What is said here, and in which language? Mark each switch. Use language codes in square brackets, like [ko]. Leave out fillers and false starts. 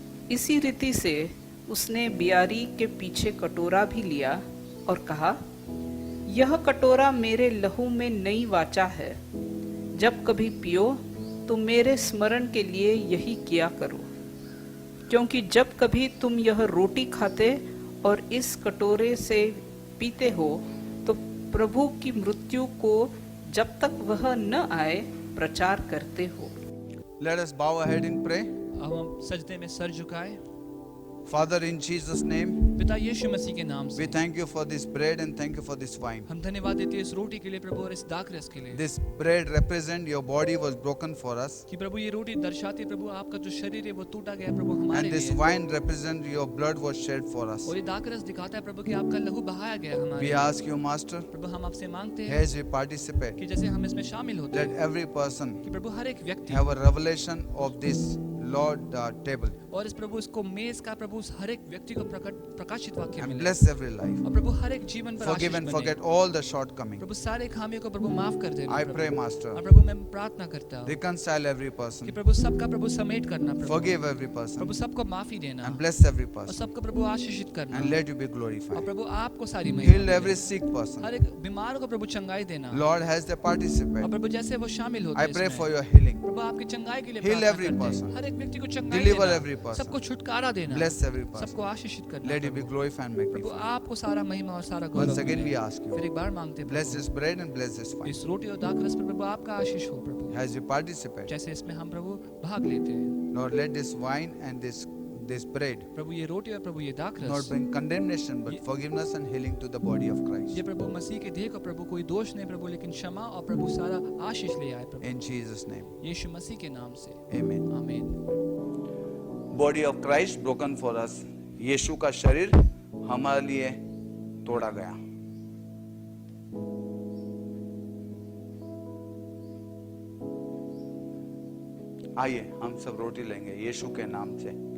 [hi] इसी रीति से उसने बियारी के पीछे कटोरा भी लिया और कहा, यह कटोरा मेरे लहू में नई वाचा है, जब कभी पियो तो मेरे स्मरण के लिए यही किया करो। क्योंकि जब कभी तुम यह रोटी खाते और इस कटोरे से पीते हो तो प्रभु की मृत्यु को जब तक वह न आए प्रचार करते हो। [en] Let us bow our head in pray. [hi] अब हम सजदे में सर झुकाए। [en] Father, in Jesus' name, [hi] पिता यीशु मसीह के नाम [en] we [hi] से [en] thank you for this bread and thank you for this wine. [hi] हम धन्यवाद देते हैं इस रोटी के लिए प्रभु और इस दाखरस के लिए [en] This bread represent your body was broken for us, [hi] कि प्रभु ये रोटी दर्शाती है प्रभु आपका जो शरीर है वो टूटा गया प्रभु हमारे [en] and this [hi] लिए, [en] wine represent your blood was shed for us. [hi] और ये दाखरस दिखाता है प्रभु कि आपका लहू बहाया गया हमारे [en] We [hi] लिए। [en] ask you, Master, [hi] प्रभु हम आपसे मांगते हैं [en] as we participate, [hi] कि जैसे हम इसमें शामिल होते [en] let [hi] हैं [en] every person [hi] कि प्रभु हर एक व्यक्ति [en] have a revelation of this Lord table [hi] और इस प्रभु इसको मेज का प्रभु उस हर एक व्यक्ति को प्रकाशित वाक्य [en] and [hi] मिले [en] bless every life. [hi] और प्रभु हर एक जीवन पर [en] Forgive [hi] आशीष [en] and [hi] बने। [en] forget all the shortcomings. [hi] प्रभु सारे खामियों को प्रभु माफ कर देना [en] I [hi] प्रभु। [en] pray, Master, [hi] और प्रभु मैं प्रार्थना करता हूँ [en] reconcile every [hi] कि [en] person, [hi] प्रभु सबका प्रभु समेट करना प्रभु, [en] forgive every person, [hi] प्रभु सबको माफी देना [en] and bless every [hi] और [en] person, [hi] सबको प्रभु आशीषित करना [en] and let you be [hi] और [en] glorified. [hi] प्रभु आपको सारी [en] Heal [hi] महिमा [en] every [hi] मिले। [en] sick person. [hi] हर एक बीमार को प्रभु चंगाई देना [en] Lord, as they [hi] और [en] participate, [hi] प्रभु जैसे वो शामिल होते [en] I [hi] हैं [en] pray [hi] इसमें, [en] for your healing. [hi] प्रभु आपकी चंगाई के लिए [en] Heal [hi] प्रार्थना [en] every [hi] करते हैं। [en] person. [hi] हर एक व्यक्ति को चंगाई [en] Deliver [hi] देना, [en] every person. [hi] सबको छुटकारा देना, [en] Bless every person. [hi] सबको आशीषित करना [en] Let you be [hi] Prabhu. [en] glorified and [hi] Prabhu [en] magnified. [hi] आपको सारा महिमा और सारा [en] Once [hi] गौरव [en] again, [hi] मिले। [en] we ask [hi] फिर [en] you, [hi] एक बार मांगते हैं [en] bless [hi] Prabhu, [en] this bread and bless this wine. [hi] इस रोटी और दाखरस पर प्रभु आपका आशीष हो प्रभु, [en] As you participate, [hi] जैसे इसमें हम प्रभु भाग लेते हैं। [en] Lord, let this wine and this bread [hi] प्रभु ये रोटी और प्रभु ये [en] not [hi] दाखरस [en] bring condemnation but forgiveness and healing to the body of [hi] ये [en] Christ. [hi] प्रभु मसीह के देह को प्रभु कोई दोष नहीं प्रभु, लेकिन क्षमा और प्रभु सारा आशीष ले आए प्रभु, [en] In Jesus' name, [hi] यीशु मसीह के नाम से [en] amen. [hi] आमीन। [en] Body of Christ broken for us. [hi] यीशु का शरीर हमारे लिए तोड़ा गया। आइए हम सब रोटी लेंगे यीशु के नाम से।